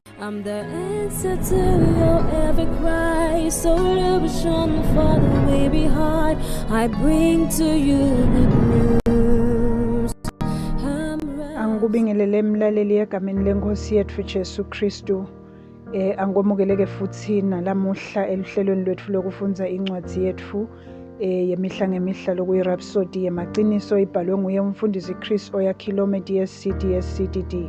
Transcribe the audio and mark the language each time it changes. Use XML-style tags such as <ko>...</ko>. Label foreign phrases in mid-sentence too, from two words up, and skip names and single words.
<en>I'm the answer to your every cry. So illusion for the way behind. I bring to you good news.</en> <zu>Angikubingelele mlaleli egameni lenkosi yethu Jesu Kristu. Angomukeleke futhi nalamuhla eluhlelweni lwethu lokufunza incwadi yethu yemihla ngemihla lokuyi Rhapsody yemaqiniso ibhalwe nguye umfundisi Chris Oyakhilome DSCD.</zu>